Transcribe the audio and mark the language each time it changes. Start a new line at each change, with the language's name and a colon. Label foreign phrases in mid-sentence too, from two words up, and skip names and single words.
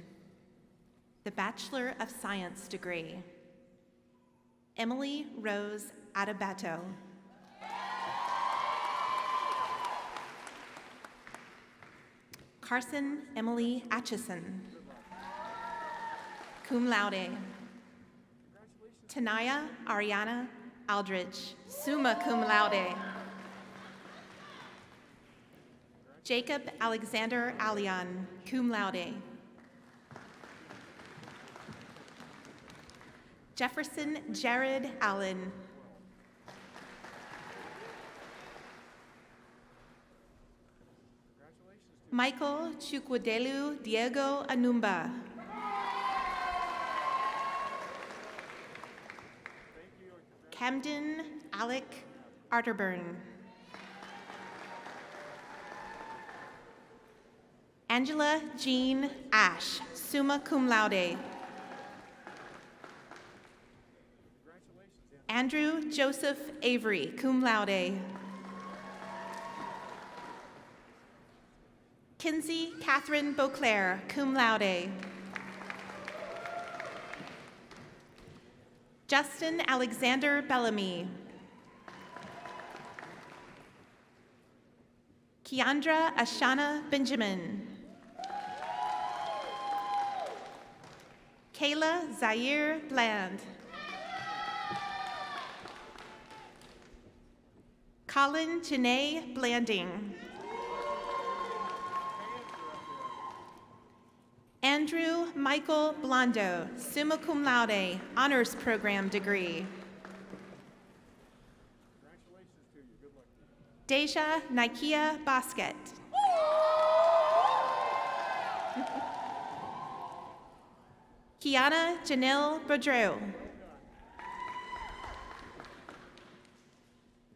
English: The Bachelor of Science degree, Emily Rose Adebato. Carson Emily Atchison, cum laude. Tanaya Ariana Aldridge, summa cum laude. Jacob Alexander Alian, cum laude. Jefferson Jared Allen. Michael Chukwudelu Diego Anumba. Camden Alec Arterburn. Angela Jean Ash, summa cum laude. Andrew Joseph Avery, cum laude. Kinsey Catherine Beauclair, cum laude. Justin Alexander Bellamy. Keandra Ashana Benjamin. Kayla Zaire Bland. Colin Janae Blanding. Andrew Michael Blondo, summa cum laude, honors program degree. Deja Nikia Basket. Kiana Janelle Boudreau.